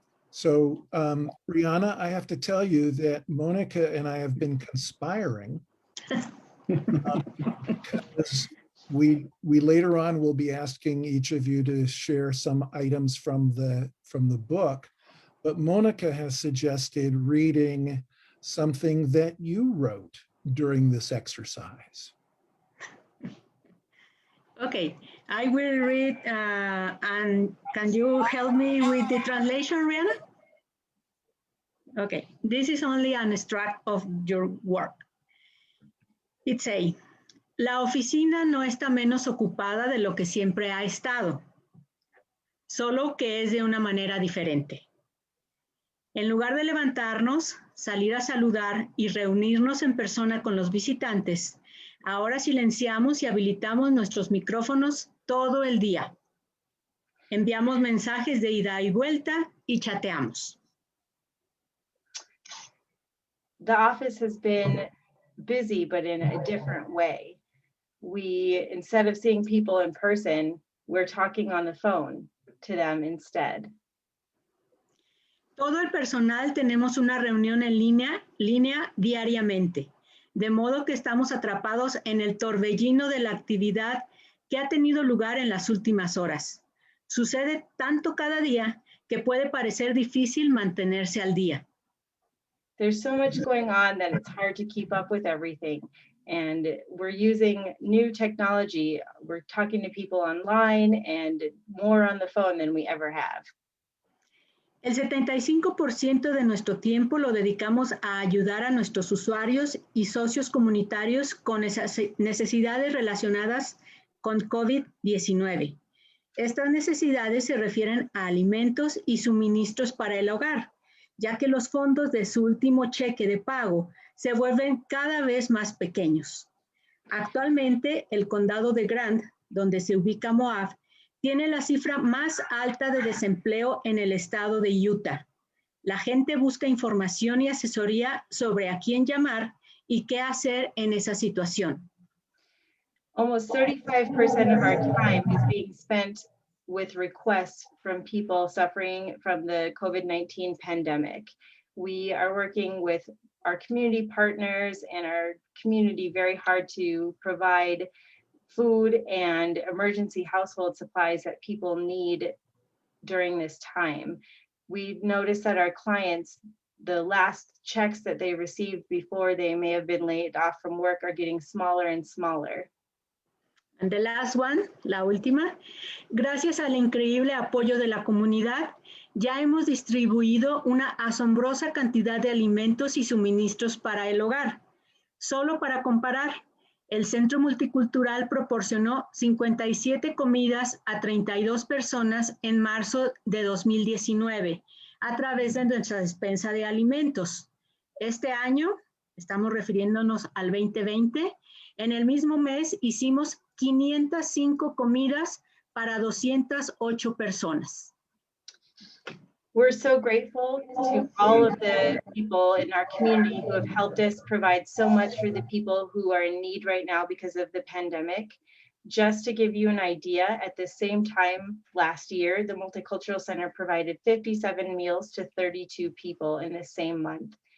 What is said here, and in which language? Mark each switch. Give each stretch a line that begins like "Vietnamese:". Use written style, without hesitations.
English: So Rhiana, I have to tell you that Monica and I have been conspiring because we later on will be asking each of you to share some items from the book, but Monica has suggested reading something that you wrote during this exercise. Okay, I will read, and can you help me with the translation, Rhiana? Okay, this is only an extract of your work. It says,
Spanish: la oficina no está menos ocupada de lo que siempre ha estado, solo que es de una manera diferente. En lugar de levantarnos, salir a saludar y reunirnos en persona con los visitantes, ahora silenciamos y habilitamos nuestros micrófonos todo el día. Enviamos mensajes de ida y vuelta y chateamos.
English: The office has been busy, but in a different way. We, instead of seeing people in person, we're talking on the phone to them instead.
Spanish: Todo el personal tenemos una reunión en línea diariamente, de modo que estamos atrapados en el torbellino de la actividad que ha tenido lugar en las últimas horas. Sucede tanto cada día que puede parecer difícil mantenerse al día.
English: There's so much going on that it's hard to keep up with everything. And we're using new technology. We're talking to people online and more on the phone than we ever have.
Spanish: El 75% de nuestro tiempo lo dedicamos a ayudar a nuestros usuarios y socios comunitarios con esas necesidades relacionadas con COVID-19. Estas necesidades se refieren a alimentos y suministros para el hogar, ya que los fondos de su último cheque de pago se vuelven cada vez más pequeños. Actualmente, el condado de Grant, donde se ubica Moab, tiene la cifra más alta de desempleo en el estado de Utah. La gente busca información y asesoría sobre a quién llamar y qué hacer en esa situación.
English: Almost 35% of our time is being spent with requests from people suffering from the COVID-19 pandemic. We are working with our community partners and our community very hard to provide food and emergency household supplies that people need during this time. We noticed that our clients, the last checks that they received before they may have been laid off from work, are getting smaller and smaller. And the last one,
Spanish: la última. Gracias al increíble apoyo de la comunidad, ya hemos distribuido una asombrosa cantidad de alimentos y suministros para el hogar. Solo para comparar, el Centro Multicultural proporcionó 57 comidas a 32 personas en marzo de 2019 a través de nuestra despensa de alimentos. Este año, estamos refiriéndonos al 2020, en el mismo mes hicimos 505 comidas para 208 personas.
English: We're so grateful to all of the people in our community who have helped us provide so much for the people who are in need right now because of the pandemic. Just to give you an idea, at the same time last year, the Multicultural Center provided 57 meals to 32 people in the same month.